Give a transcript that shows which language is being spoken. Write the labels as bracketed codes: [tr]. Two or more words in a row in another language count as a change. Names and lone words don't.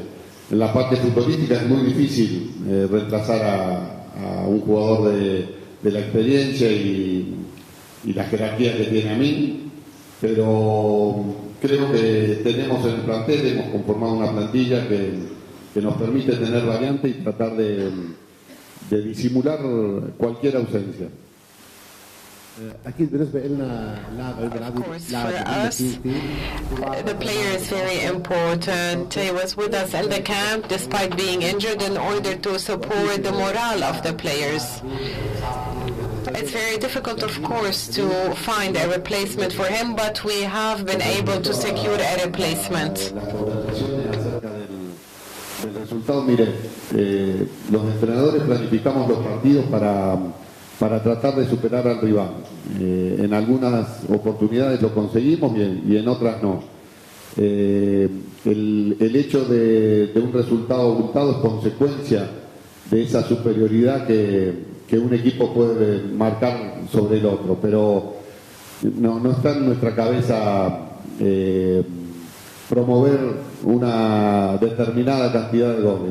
[es] En la parte futbolística es muy difícil reemplazar a un jugador de la experiencia y la jerarquía que tiene Amin, pero creo que tenemos en el plantel, hemos conformado una plantilla que nos permite tener variante y tratar de disimular cualquier ausencia. [ar] اكيد بالنسبه لنا اللاعب [en] Of course, for us, the player is very important. He was with us in the camp despite being injured in order to support the morale of the players. It's very difficult, of course, to find a replacement for him, but we have been able to secure a replacement. [es] El resultado, miren, los entrenadores planificamos los partidos para tratar de superar al rival. En algunas oportunidades lo conseguimos y en otras no. El hecho de un resultado abultado es consecuencia de esa superioridad que un equipo puede marcar sobre el otro, pero no está en nuestra cabeza promover una determinada cantidad de goles.